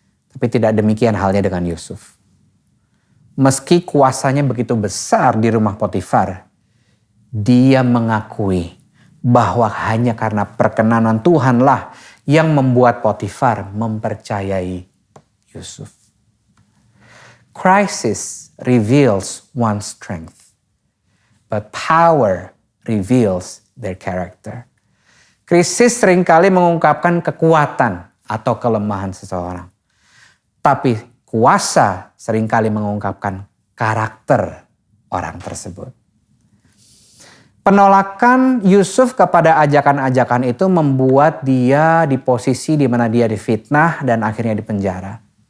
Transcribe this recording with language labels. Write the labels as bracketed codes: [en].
[id] Tapi tidak demikian halnya dengan Yusuf. Meski kuasanya begitu besar di rumah Potifar, dia mengakui bahwa hanya karena perkenanan Tuhanlah yang membuat Potifar mempercayai Yusuf. [en] Crisis reveals one's strength, but power reveals their character. [id] Krisis seringkali mengungkapkan kekuatan atau kelemahan seseorang. Tapi kuasa seringkali mengungkapkan karakter orang tersebut. Penolakan Yusuf kepada ajakan-ajakan itu membuat dia di posisi di mana dia difitnah dan akhirnya dipenjara.